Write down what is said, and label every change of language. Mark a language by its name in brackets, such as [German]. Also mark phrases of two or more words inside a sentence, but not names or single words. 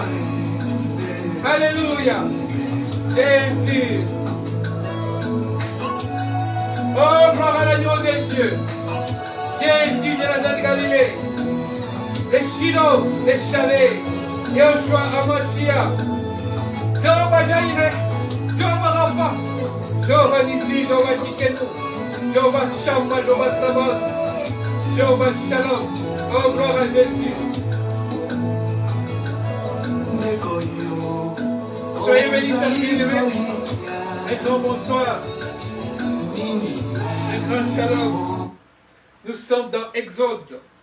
[French] Alléluia. Jésus. Oh, gloire à l'agneau de Dieu. Jésus de la de Galilée. Les Shiloh, les Chalet. Yoshua Amashia. Jehovah Jaireh. Jehovah Rapha. Jehovah Nissi, Jehovah Tikenu. Jehovah Shammah, Jehovah Sabaoth. Jehovah Shalom. Oh, gloire à Jésus. Soyez bénis, chers bien-aimés. Un grand bonsoir. Un grand shalom. Nous sommes dans Exode.